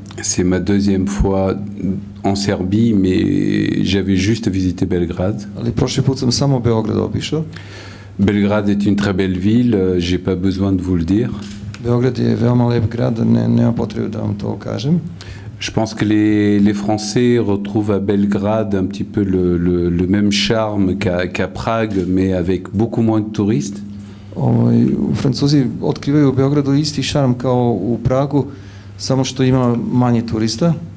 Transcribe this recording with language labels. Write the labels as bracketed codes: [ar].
[fr] C'est ma deuxième fois en Serbie, mais j'avais juste visité Belgrade. [sr] Ali prošli put sam samo Beograd obišao. [fr] Belgrade est une très belle ville, j'ai pas besoin de vous le dire. [sr] Beograd je veoma lep grad, nema potrebe da vam to kažem. [fr] Je pense que les Français retrouvent à Belgrade un petit peu le même charme qu'à Prague, mais avec beaucoup moins de touristes. [sr] Francuzi otkrivaju u Beogradu isti šarm kao u Pragu, samo što ima manje turista.